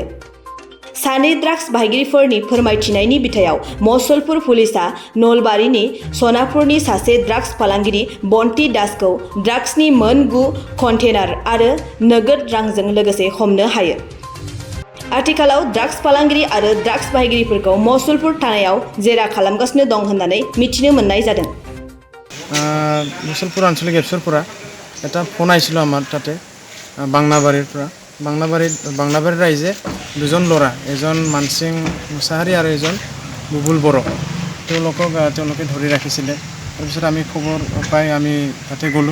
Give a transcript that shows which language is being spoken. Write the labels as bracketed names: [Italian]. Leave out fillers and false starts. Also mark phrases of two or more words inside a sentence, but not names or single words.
[Bodo] सानै ड्राग्स बाहायगिरिफोरनि फोरमायथिनायनि बिथायाव मसलपुर पुलिसआ नलबारिनि सनापुरनि सासे ड्राग्स फालांगिरि बन्टी दासखौ ड्राग्सनि मोन 9 कन्टेनार आरो नोगोद रांजों लोगोसे हमनो हायो। आथिखालाव ड्राग्स फालांगिरि आरो ड्राग्स बाहायगिरिफोरखौ मसलपुर थानायाव जेरा खालामगासिनो दं होननानै मिथिनो मोननाय जादों। [Assamese] मसलपुर आঞ্চলিক এপছৰপৰা এটা ফোন আহিছিল আমাৰ তাতে বাংলাবাৰীৰ ৰাইজে দুজন ল'ৰা এজন মানসিং মুছাহাৰী আৰু এজন বুবুল বড়ো তেওঁলোকে ধৰি ৰাখিছিলে। তাৰপিছত আমি খবৰ পাই আমি তাতে গ'লোঁ।